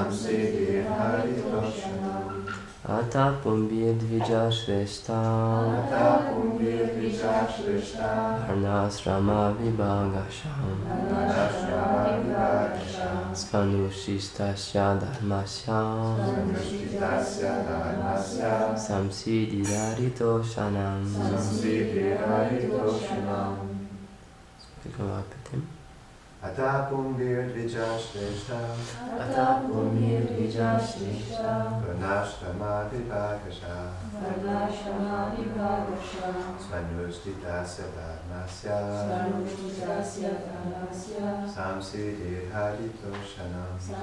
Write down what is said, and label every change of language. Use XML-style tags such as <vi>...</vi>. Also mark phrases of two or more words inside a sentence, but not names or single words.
<sa>Ata Pumbir Dvija Shrestha Varnasrama Vibhagasham Svanushthitasya Dharmasya Samsidhiraritoshanam.</sa> <fr>Quelqu'un va répéter?</fr> <sa>Ata Pumbir Dvija Shrestha Varnashrama Vibhagasham Svanushthitasya Dharmasya Samsidhiraritoshanam.</sa>